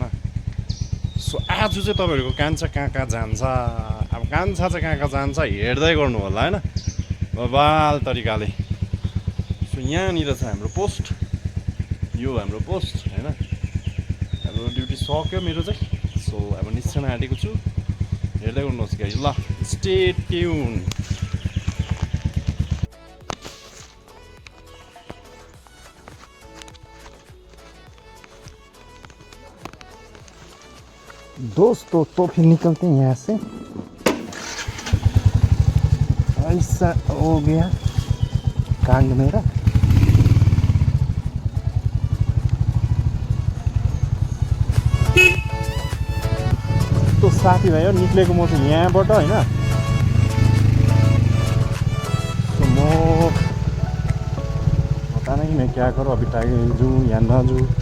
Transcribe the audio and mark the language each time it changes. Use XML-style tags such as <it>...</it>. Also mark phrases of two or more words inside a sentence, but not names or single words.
<ne>सो आज चाहिँ तपाईँहरूको कान्छा कहाँ जान्छ, अब कान्छा चाहिँ कहाँ जान्छ हेर्दै गर्नु होला होइन, बबाल तरिकाले। सो यहाँनिर छ हाम्रो पोस्ट, यो हाम्रो पोस्ट होइन। अब ड्युटी सक्यो मेरो चाहिँ। सो अब निस्कन आँटेको छु, हेर्दै गर्नुहोस् गाइस ल,</ne> <en>stay tune.</en> <hi>दोस्तों तो फिर निकलते हैं यहाँ से। ऐसा हो गया कांड मेरा।</hi> <ne>तो साथी भाइ निक्लेको म चाहिँ यहाँबाट होइन।</ne> <hi>तो म पता नहीं मैं क्या करूँ, अभी टाइगर जाऊँ या ना जाऊँ।</hi>